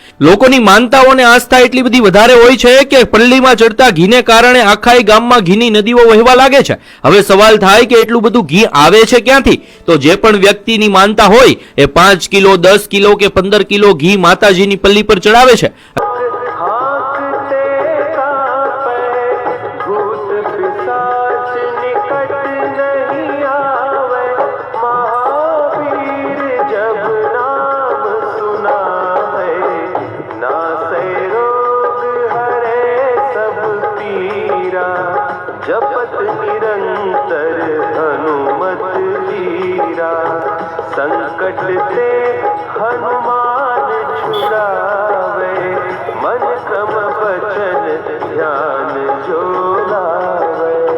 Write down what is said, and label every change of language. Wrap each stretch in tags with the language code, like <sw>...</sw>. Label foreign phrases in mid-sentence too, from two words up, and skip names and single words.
<gu>લોકોની માનતાઓ અને આસ્થા એટલી બધી વધારે હોય છે કે પલ્લીમાં ચડતા ઘીને કારણે આખા ગામમાં ઘીની નદીઓ વહેવા લાગે છે. હવે સવાલ થાય કે એટલું બધું ઘી આવે છે ક્યાંથી? તો જે પણ વ્યક્તિની માનતા હોય એ 5 કિલો 10 કિલો કે 15 કિલો ઘી માતાજીની પલ્લી પર ચડાવે છે.</gu> <awa>हाँकते कांपे भूत पिशाच निकट नहीं आवे महावीर जब नाम सुना है नासे रोग हरे सब पीरा जपत निरंतर हनुमत जीरा संकट ते हनुमान छुड़ावे मन क्रम वचन ध्यान जो लावे.</awa>